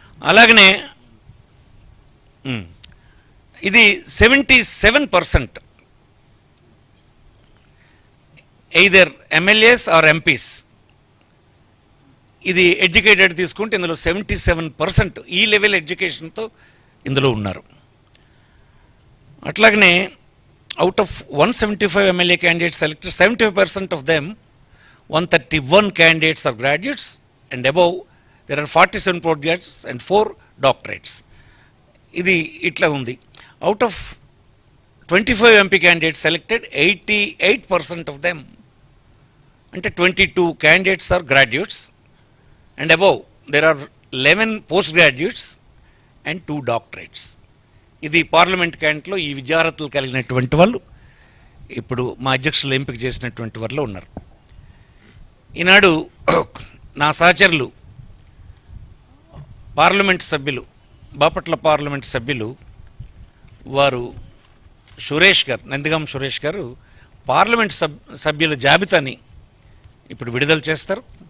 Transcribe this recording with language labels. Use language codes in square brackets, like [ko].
[te] అలాగనే ఇది 77% either MLAs are MPs. ఇది ఎడ్యుకేటెడ్ తీసుకుంటే ఇందులో 77% ఈ లెవెల్ ఎడ్యుకేషన్తో ఇందులో ఉన్నారు. [en] అట్లాగనే out of 175 MLA candidates selected, 75% of them, 131 candidates are graduates, and above there are 47 postgraduates and 4 doctorates. [te] ఇది ఇట్లా ఉంది. [en] Out of 25 MP candidates selected, 88% of them, అంటే 22 candidates are graduates, and above there are 11 postgraduates and 2 doctorates. [te] ఇది parliament క్యాండిడేట్లో ఈ విద్యార్హతలు కలిగినటువంటి వాళ్ళు ఇప్పుడు మా అధ్యక్షులు ఎంపిక చేసినటువంటి వారిలో ఉన్నారు. ఈనాడు నా సహచరులు పార్లమెంట్ సభ్యులు, బాపట్ల పార్లమెంట్ సభ్యులు వారు సురేష్ గారు, నందిగాం సురేష్ గారు పార్లమెంట్ సభ్యుల జాబితాని ఇప్పుడు విడుదల చేస్తారు.